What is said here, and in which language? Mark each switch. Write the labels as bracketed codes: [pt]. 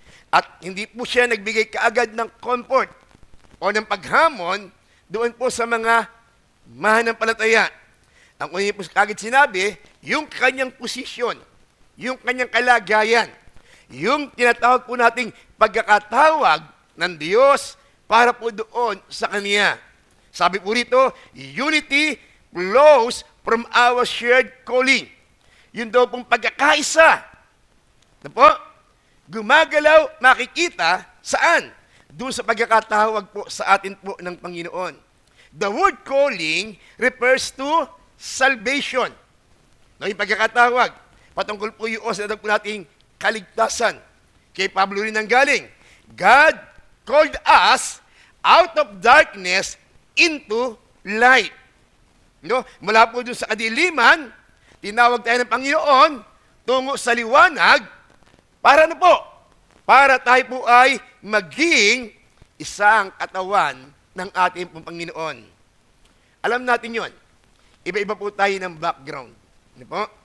[tl] At hindi po siya nagbigay kaagad ng comfort o ng paghamon doon po sa mga mananampalataya. Ang una po kaagad sinabi, yung kanyang posisyon, yung kanyang kalagayan, yung tinatawag po nating pagkakatawag ng Diyos para po doon sa Kanya. Sabi po rito, [en] unity flows from our shared calling. [tl] Yun daw pong pagkakaisa. Ano po? Gumagalaw, makikita, saan? Doon sa pagkakatawag po sa atin po ng Panginoon. [en] The word calling refers to salvation. [tl] No, yung pagkakatawag. patungkol po yun sa po nating kaligtasan. Kay Pablo rin ang galing. [en] God called us out of darkness into light. [tl] No? Mula po dun sa kadiliman, tinawag tayo ng Panginoon tungo sa liwanag para ano po? Para tayo po ay maging isang katawan ng ating pong Panginoon. Alam natin yon. Iba-iba po tayo ng background. Ano po?